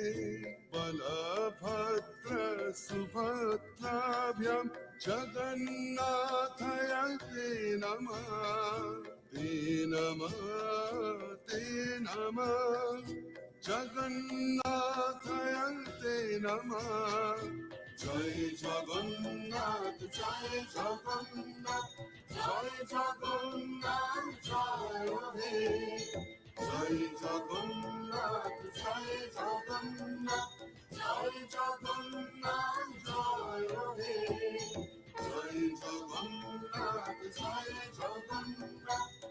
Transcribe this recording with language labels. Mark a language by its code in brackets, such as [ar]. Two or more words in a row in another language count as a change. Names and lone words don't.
[sa] बलभद्र सुभद्राभ्यां जगन्नाथाय ते नमः ते नमः ते नमः जगन्नाथाय ते नमः [bn] জয় জগন্নাথ জয় জগন্নাথ জয় জগন্নাথ জয় হে জয় জগন্নাথ জয় জগন্নাথ জয় জগন্নাথ জয় হে জয় জগন্নাথ জয় জগন্নাথ